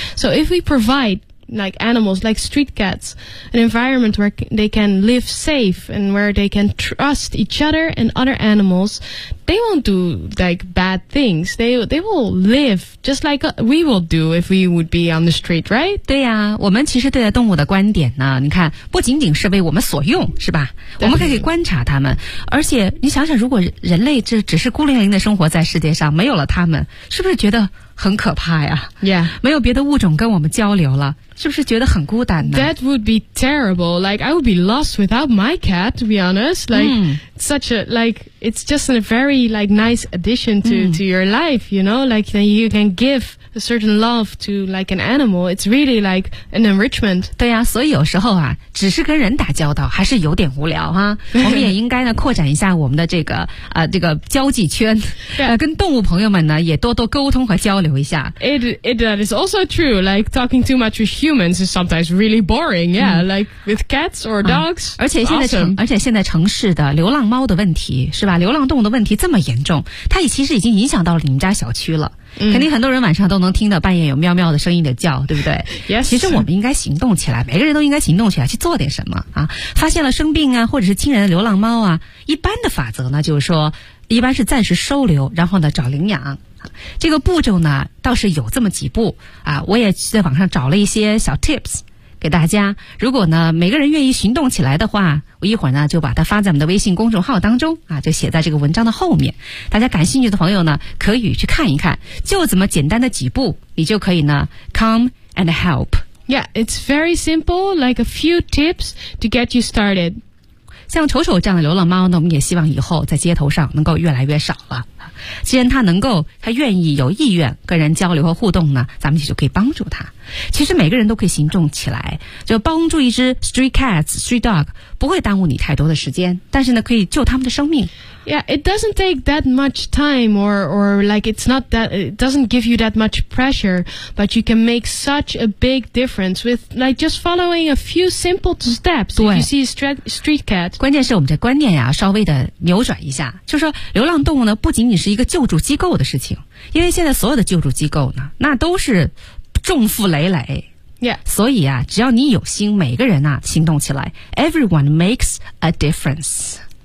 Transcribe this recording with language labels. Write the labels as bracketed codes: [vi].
[en] So if we provide like animals, like street cats, an environment where they can live safe and where they can trust each other and other animals, they won't do like bad things. They will live just like we will do if we would be on the street, right? [zh] 对呀、啊，我们其实对待动物的观点呢，你看，不仅仅是为我们所用，是吧？我们可以观察它们，而且你想想，如果人类只是孤零零的生活在世界上，没有了它们，是不是觉得很可怕呀 [en] ？Yeah， [zh] 没有别的物种跟我们交流了，是不是觉得很孤单呢 [en] ？That would be terrible. Like I would be lost without my cat. To be honest, like、such a like it's just a very like nice addition to、to your life. You know, like then you can give a certain love to like an animal. It's really like an enrichment. [zh] 对呀、啊，所以有时候啊，只是跟人打交道还是有点无聊哈、啊。我们也应该呢扩展一下我们的这个这个交际圈， [en] yeah. [zh] 跟动物朋友们呢也多多沟通和交流。 [en] It that is also true. Like talking too much with humans is sometimes really boring. Yeah,、like with cats or dogs.、 [zh] 而且现在城、 [en] awesome. [zh] 而且现在城市的流浪猫的问题是吧？流浪动物的问题这么严重，它也其实已经影响到了你们家小区了。肯定很多人晚上都能听到半夜有喵喵的声音的叫，对不对 [en] ？Yes. [zh] 其实我们应该行动起来，每个人都应该行动起来去做点什么啊！发现了生病啊，或者是亲人的流浪猫啊，一般的法则呢，就是说一般是暂时收留，然后呢找领养。这个步骤呢倒是有这么几步啊，我也在网上找了一些小 tips 给大家，如果呢每个人愿意行动起来的话，我一会儿呢就把它发在我们的微信公众号当中啊，就写在这个文章的后面，大家感兴趣的朋友呢可以去看一看，就这么简单的几步，你就可以呢 [en] come and help. Yeah, it's very simple, like a few tips to get you started. [zh] 像丑丑这样的流浪猫呢，我们也希望以后在街头上能够越来越少了。既然它能够，它愿意有意愿跟人交流和互动呢，咱们就可以帮助它。其实每个人都可以行动起来，就帮助一只 [en] street cat, street dog, [zh] 不会耽误你太多的时间，但是呢可以救他们的生命。 [en] Yeah, it doesn't take that much time or like it's not that, it doesn't give you that much pressure, but you can make such a big difference with like just following a few simple steps if you see a street cat. [zh] 关键是我们这观念呀、啊、稍微的扭转一下，就是说流浪动物呢不仅仅是一个救助机构的事情，因为现在所有的救助机构呢那都是重负累累。 [en] Yeah. [zh] 所以啊只要你有心，每个人啊行动起来， [en] everyone makes a difference.